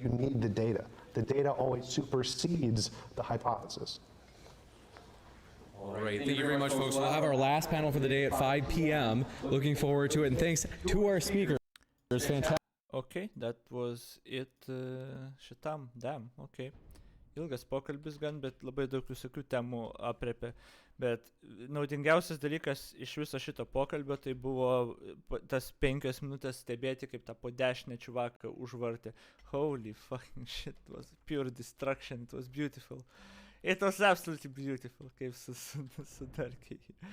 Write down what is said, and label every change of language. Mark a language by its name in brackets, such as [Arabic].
[English] You need the data. The data always supersedes the hypothesis. All right, thank you very much, folks. We'll have our last panel for the day at 5 p.m. Looking forward to it, and thanks to our speakers. Fantastic. Okay, that was it šitam, damn, okay. [Lithuanian] Ilgas pokalbis gan, bet labai daug visokių temų aprėpė. Bet naudingiausias dalykas iš viso šito pokalbio tai buvo tas 5 minutės stebėti, kaip tą po dešinę čiuvaką užvartė. [English] Holy fucking shit, it was pure destruction, it was beautiful. It was absolutely beautiful, [Lithuanian] kaip sudarkė jį.